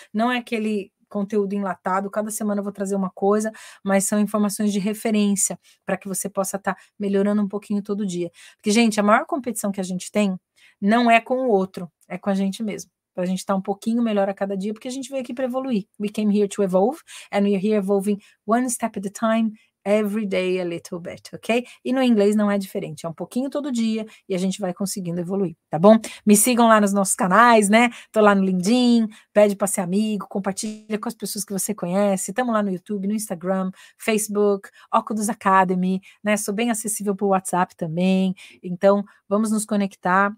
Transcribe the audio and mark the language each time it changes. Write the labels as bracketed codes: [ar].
[pt] Não é aquele conteúdo enlatado, cada semana eu vou trazer uma coisa, mas são informações de referência para que você possa estar melhorando um pouquinho todo dia. Porque, gente, a maior competição que a gente tem não é com o outro, é com a gente mesmo. Para a gente estar um pouquinho melhor a cada dia, porque a gente veio aqui para evoluir. [en] We came here to evolve, and we are here evolving one step at a time, every day a little bit, ok? [pt] E no inglês não é diferente, é um pouquinho todo dia e a gente vai conseguindo evoluir, tá bom? Me sigam lá nos nossos canais, né? Tô lá no LinkedIn, pede para ser amigo, compartilha com as pessoas que você conhece. Estamos lá no YouTube, no Instagram, Facebook, Óculos Academy, né? Sou bem acessível por WhatsApp também. Então, vamos nos conectar.